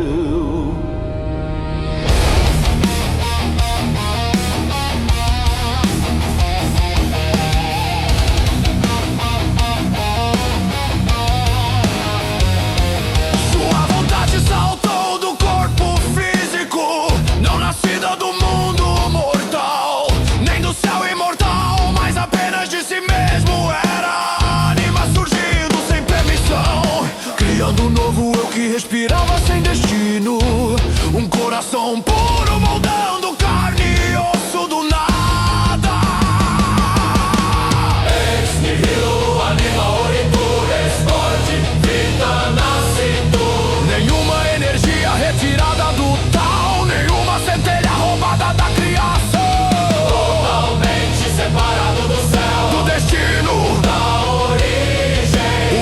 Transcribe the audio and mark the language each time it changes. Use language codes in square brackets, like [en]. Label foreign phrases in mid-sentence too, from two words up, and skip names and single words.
[pt] Sua vontade saltou do corpo físico, não nascida do mundo mortal, nem do céu imortal, mas apenas de si mesmo. Criando um novo eu que respirava sem destino, um coração puro moldando carne e osso do nada. [la] Ex nihilo anima oritur esconde vida nascitur. [pt] Nenhuma energia retirada do tal, nenhuma centelha roubada da criação. Totalmente separado do céu, do destino, da origem.